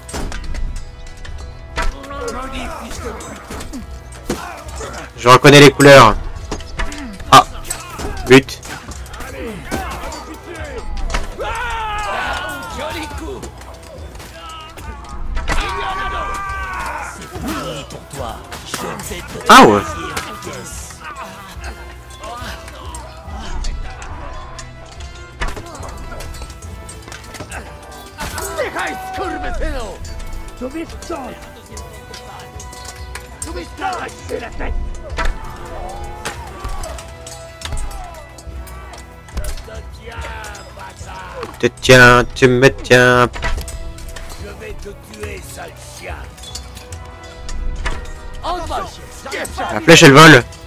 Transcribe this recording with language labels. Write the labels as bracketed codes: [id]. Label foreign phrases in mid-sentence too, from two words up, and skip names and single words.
[fr] Je reconnais les couleurs. Ah, but. Joli coup. C'est fini pour toi. Je vais te Ah ouais. tailler en pièces. [pl] Dejaj, skurwysynu! Tu wiesz co? Tu wiesz co? [fr] La tête. Te tiens, tu me tiens. Je vais te tuer, sale chien. La flèche elle vole.